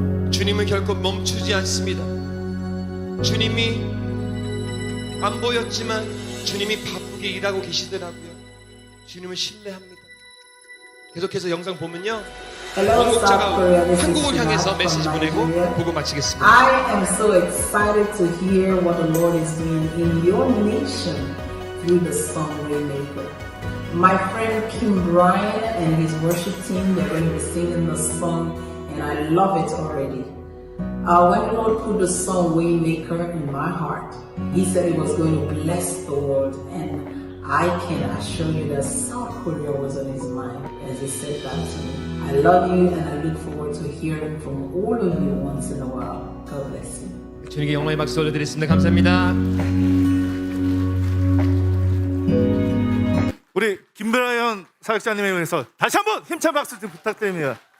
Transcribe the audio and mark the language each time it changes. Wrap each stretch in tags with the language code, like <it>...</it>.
<ko>주님은 결코 멈추지 않습니다. 주님이 안 보였지만 주님이 바쁘게 일하고 계시더라고요. 주님을 신뢰합니다. 계속해서 영상 보면요, 원곡자가 한국을 향해서 메시지 보내고 보고 마치겠습니다.</ko> <en>I am so excited to hear what the Lord is doing in your nation through the song Waymaker. My friend Kim Bryan and his worship team, they're going to be singing the song, and I love it already. When the Lord put the song Waymaker in my heart, He said He was going to bless the world, and I can assure you that South Korea was on His mind as He said that to me. I love you, and I look forward to hearing from all of you once in a while. God bless you.</en> <ko>주님께 영광의 박수 올려드리겠습니다. 감사합니다. 우리 김브라이언 사역자님에 의해서 다시 한번 힘찬 박수 좀 부탁드립니다.</ko>